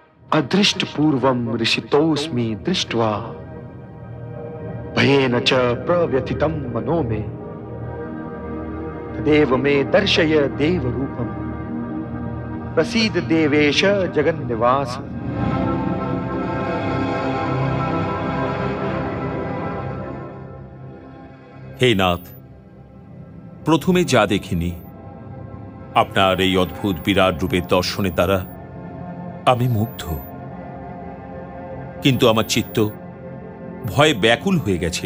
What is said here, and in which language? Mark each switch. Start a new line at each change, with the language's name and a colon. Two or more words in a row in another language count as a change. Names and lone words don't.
Sanskrit: अदृष्टपूर्वं ऋषितोऽस्मि दृष्ट्वा भयेन च प्रव्यथितं मनो मे तदेव मे दर्शय देवरूपं प्रसीद देवेश जगन्निवास।
Bangla: হে নাথ, প্রথমে যা দেখিনি আপনার এই অদ্ভুত বিরাট রূপের দর্শনে দ্বারা আমি মুগ্ধ, কিন্তু আমার চিত্ত ভয়ে ব্যাকুল হয়ে গেছে।